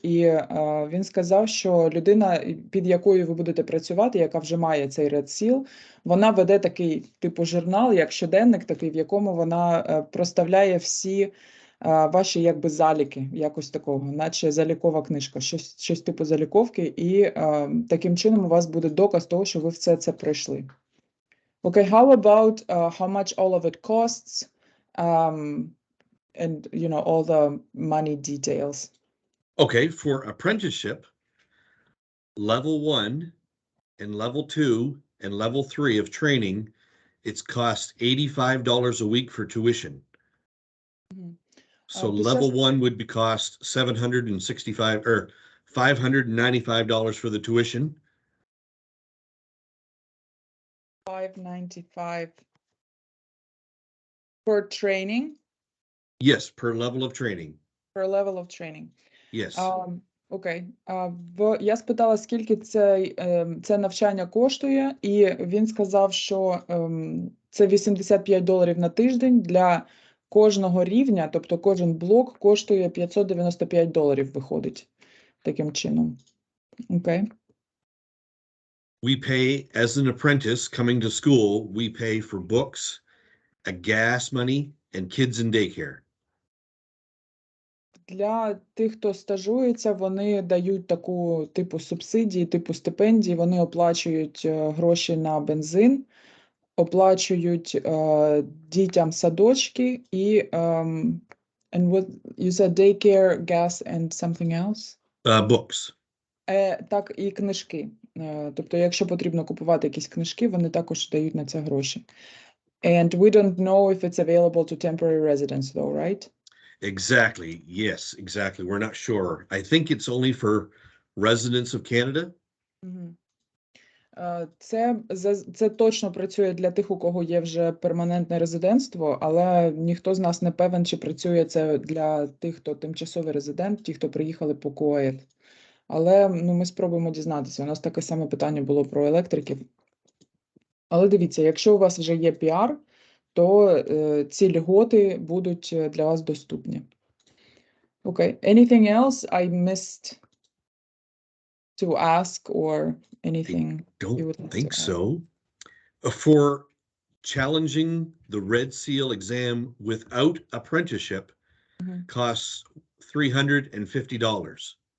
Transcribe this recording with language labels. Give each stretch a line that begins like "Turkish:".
Ukrainian: І він сказав, що людина, під якою ви будете працювати, яка вже має цей Red Seal, вона веде такий типу журнал, як щоденник такий, в якому вона проставляє всі ваші якби заліки, якось такого, наче залікова книжка, щось типу заліковки, і таким чином у вас буде доказ того, що ви все це пройшли.
English: Okay, how about how much all of it costs, and you know all the money details? Okay, for apprenticeship, level 1 and level 2 and level 3 of training, it's cost $85 a week for tuition. Mm-hmm. So level 1 would be cost $765 or $595 for the tuition. $595 per training? Yes, per level of training. Per level of training. Yes.
Ukrainian: Окей. Я спитала, скільки це навчання коштує, і він сказав, що це $85 на тиждень для кожного рівня, тобто кожен блок коштує $595 виходить таким чином. Окей.
English: We pay, as an apprentice coming to school, we pay for books, a gas money, and kids in daycare.
Ukrainian: Для тих, хто стажується, вони дають таку типу субсидії, типу стипендії, вони оплачують гроші на бензин, оплачують дітям садочки і
English: and what you said, daycare, gas and something else? Books.
Ukrainian: Так, і книжки. Тобто, якщо потрібно купувати якісь книжки, вони також дають на це гроші.
English: And we don't know if it's available to temporary residents though, right? Exactly. Yes, exactly. We're not sure. I think it's only for residents of Canada.
Ukrainian: Це точно працює для тих, у кого є вже перманентне резидентство, але ніхто з нас не певен, чи працює це для тих, хто тимчасовий резидент, ті, хто приїхали по КОЕД. Але ми спробуємо дізнатися. У нас таке саме питання було про електриків. Але дивіться, якщо у вас вже є піар, то ці льготи будуть для вас доступні.
English: Okay. Anything else I missed to ask or anything you would like to add? I don't think so. For challenging the Red Seal exam without apprenticeship costs $350.